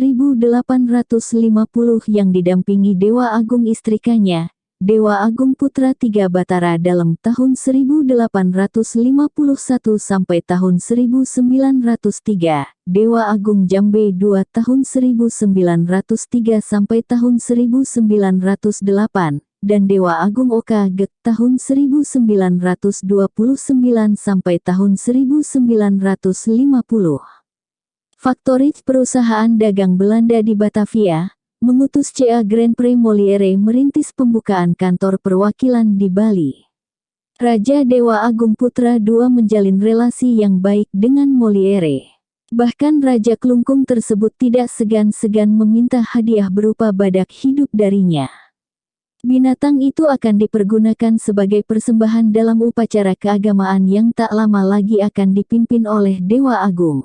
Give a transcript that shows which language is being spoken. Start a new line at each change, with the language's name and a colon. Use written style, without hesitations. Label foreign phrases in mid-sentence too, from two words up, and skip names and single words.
Indonesian: 1850 yang didampingi Dewa Agung istrikanya, Dewa Agung Putra III Batara dalam tahun 1851 sampai tahun 1903, Dewa Agung Jambe II tahun 1903 sampai tahun 1908, dan Dewa Agung Oka Gek tahun 1929 sampai tahun 1950. Faktoris perusahaan dagang Belanda di Batavia, mengutus C.A. Grand Prix Molière merintis pembukaan kantor perwakilan di Bali. Raja Dewa Agung Putra II menjalin relasi yang baik dengan Molière. Bahkan Raja Klungkung tersebut tidak segan-segan meminta hadiah berupa badak hidup darinya. Binatang itu akan dipergunakan sebagai persembahan dalam upacara keagamaan yang tak lama lagi akan dipimpin oleh Dewa Agung.